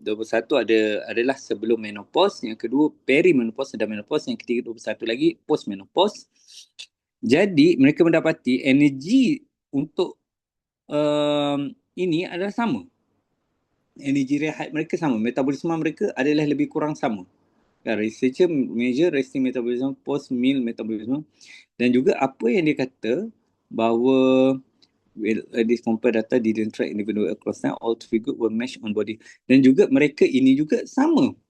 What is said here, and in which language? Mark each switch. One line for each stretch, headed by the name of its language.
Malay: 21 adalah sebelum menopause. Yang kedua perimenopause dan menopause. Yang ketiga 21 lagi post menopause. Jadi mereka mendapati energi untuk ini adalah sama. Energi rehat mereka sama. Metabolisme mereka adalah lebih kurang sama.
English: Researcher measure resting metabolism, post meal metabolism.
Malay: Dan juga apa yang dia kata bahawa
English: this compare data didn't track individual across time, all three group were matched on body.
Malay: Dan juga mereka ini juga sama.